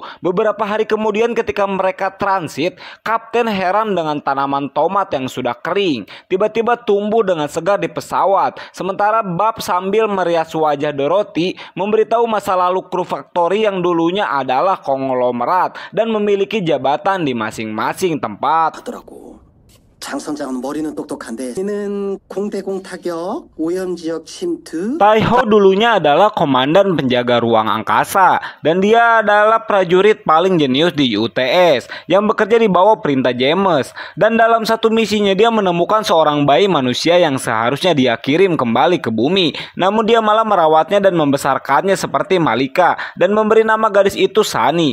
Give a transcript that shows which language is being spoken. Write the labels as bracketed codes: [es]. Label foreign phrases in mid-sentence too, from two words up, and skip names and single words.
[id] Beberapa hari kemudian ketika mereka transit, kapten heran dengan tanaman tomat yang sudah kering tiba-tiba tumbuh dengan segar di pesawat. Sementara Bob sambil merias wajah Dorothy memberitahu masa lalu kru Victory yang dulunya adalah konglomerat dan memiliki jabatan di masing-masing tempat. [ko] 장 선장은 머리는 똑똑한데 얘는 공대공 타격, 오염 지역 침투. [id] Taiho dulunya adalah komandan penjaga ruang angkasa dan dia adalah prajurit paling jenius di UTS yang bekerja di bawah perintah James. Dan dalam satu misinya dia menemukan seorang bayi manusia yang seharusnya dia kirim kembali ke bumi, namun dia malah merawatnya dan membesarkannya seperti Malika dan memberi nama gadis itu Sunny.